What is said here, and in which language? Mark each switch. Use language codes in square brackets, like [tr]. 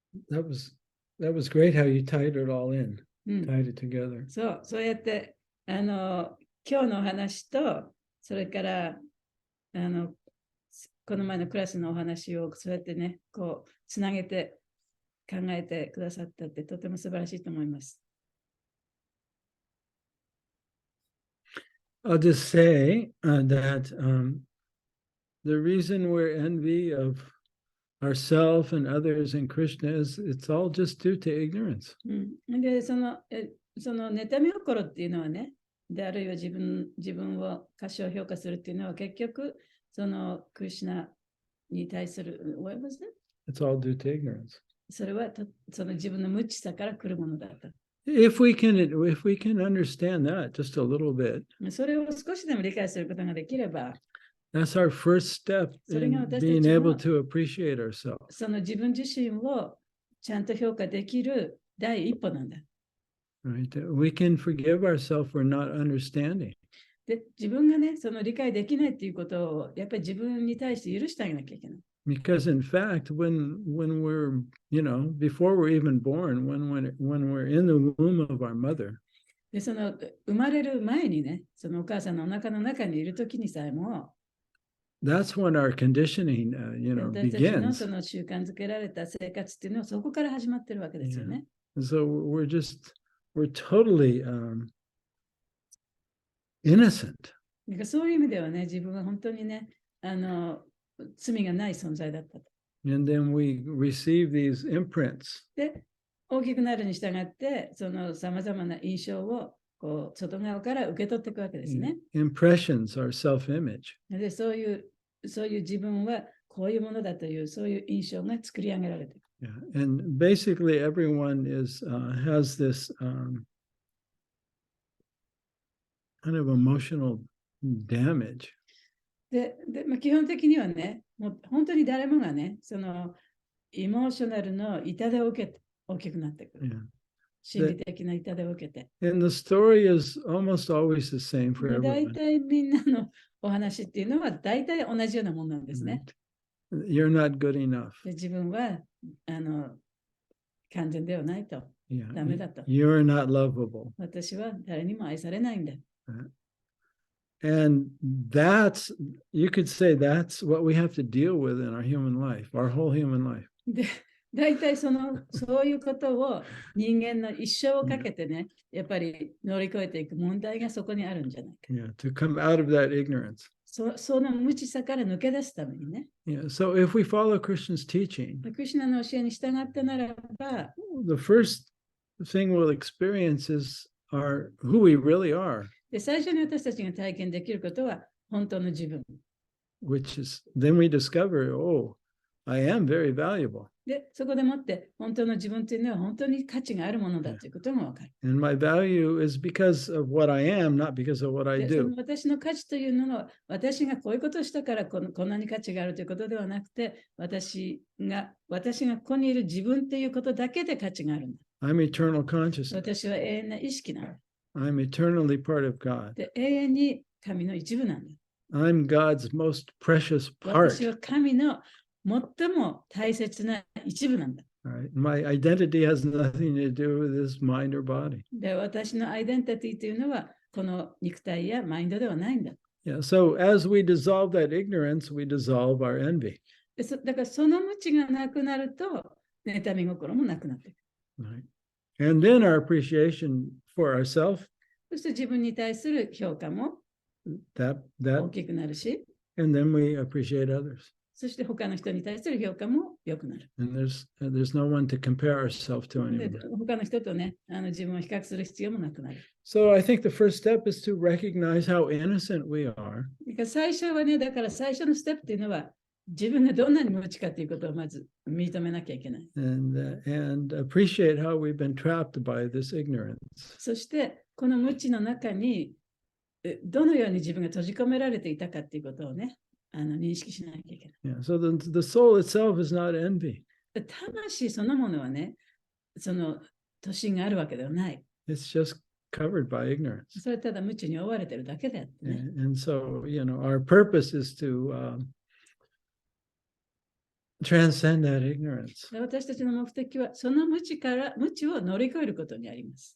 [en] That was great how you tied it all in. Tied it together. [ja] そうやって今日の話とそれからこの前のクラスのお話をそうやってねこうつなげて考えてくださったってとても素晴らしいと思います。 [en] I'll just say that the reason we're envy of ourselves and others in Krishna is it's all just due to ignorance. [ja] でその妬み心っていうのはね、であるいは自分を過小評価するっていうのは結局そのクリシュナに対する [en] what was it? It's all due to ignorance. [ja] それはその自分の無知さから来るものだった。 [en] If we can understand that just a little bit, [ja] それを少しでも理解することができれば、 [en] that's our first step in being able to appreciate ourselves. [ja] その自分自身をちゃんと評価できる第一歩なんだ。 [en] Right? We can forgive ourselves for not understanding. [ja] で、自分がね、その理解できないっていうことをやっぱり自分に対して許してあげなきゃいけない。 [en] Because in fact, when we're, before we're even born, when we're in the womb of our mother, [ja] で、その生まれる前にね、そのお母さんのお腹の中にいるときにさえも、 [en] that's when our conditioning, [ja] 私たちの [en] begins. [ja] その習慣づけられた生活っていうのはそこから始まってるわけですよね。 [en] So we're totally innocent. [ja] だからそういう意味ではね、自分は本当にね、罪がない存在だったと。 [en] And then we receive these imprints. [ja] で、大きくなるに従って、そのさまざまな印象をこう外側から受け取っていくわけですね。 [en] Impressions are self-image. [ja] で、そういう自分はこういうものだという、そういう印象が作り上げられている。 [en] Yeah. And basically everyone has this kind of emotional damage. [ja] で、基本的にはね、もう本当に誰もがね、そのエモーショナルの痛手を受けて大きくなってくる。 [en] Yeah. [ja] 心理的な痛手を受けて。 [en] And the story is almost always the same for [ja] で、大 [en] everyone. [ja] 体みんなのお話っていうのは大体同じようなものなんですね。 [en] You're not good enough. [ja] で、自分は完全ではないと。 [en] Yeah. [ja] ダメだと。 [en] You're not lovable. [ja] 私は誰にも愛されないんだ。 [en] And you could say that's what we have to deal with in our human life, our whole human life. [ja] で、大体そういうことを人間の一生をかけてね、やっぱり乗り越えていく問題がそこにあるんじゃないか。 [en] Yeah, to come out of that ignorance. [ja] その無知さから抜け出すためにね。 [en] Yeah, so if we follow Krishna's teaching, [ja] クリシュナの教えに従ってならば、 [en] the first thing we'll experience is who we really are, [ja] で最初に私たちが体験できることは本当の自分。 [en] which is then we discover, oh, I am very valuable. [ja] で、そこでもって本当の自分というのは本当に価値があるものだということがわかる。 [en] And my value is because of what I am, not because of what I [ja] でそ [en] do. [ja] の私の価値というのは、私がこういうことをしたからこんなに価値があるということではなくて、私がここにいる自分ということだけで価値があるんだ。 [en] I'm eternal consciousness. [ja] 私は永遠な意識なの。 [en] I'm eternally part of God. [ja] で、永遠に神の一部なんだ。 [en] I'm God's most precious [ja] 私 [en] part. [ja] は神の最も大切な一部なんだ。 [en] All right? My identity has nothing to do with this mind or body. [ja] で、私のアイデンティティというのは、この肉体やマインドではないんだ。 [en] Yeah. So as we dissolve that ignorance, we dissolve our envy. [ja] でだからその無知がなくなると、妬み心もなくなっていく。 [en] Right? And then our appreciation for ourselves, [ja] そして自分に対する評価も [en] that [ja] 大きくなるし、 [en] and then we appreciate others. [ja] そして他の人に対する評価も良くなる。 [en] And there's no one to compare ourselves to [ja] で [en] anymore. [ja] 他の人とね、自分を比較する必要もなくなる。 [en] So I think the first step is to recognize how innocent we are. [ja] だから最初はね、だから最初のステップっていうのは、自分がどんなに無知かということをまず認めなきゃいけない。 [en] And appreciate how we've been trapped by this ignorance. [ja] そして、この無知の中に、どのように自分が閉じ込められていたかということをね、認識しなきゃいけない。 [en] Yeah. So the soul itself is not envy. [ja] 魂そのものはね、その都心があるわけではない。 [en] It's just covered by ignorance. [ja] それはただ無知に覆われているだけであってね。 [en] And so, our purpose is to transcend that ignorance. [ja] 私たちの目的は、その無知を乗り越えることにあります。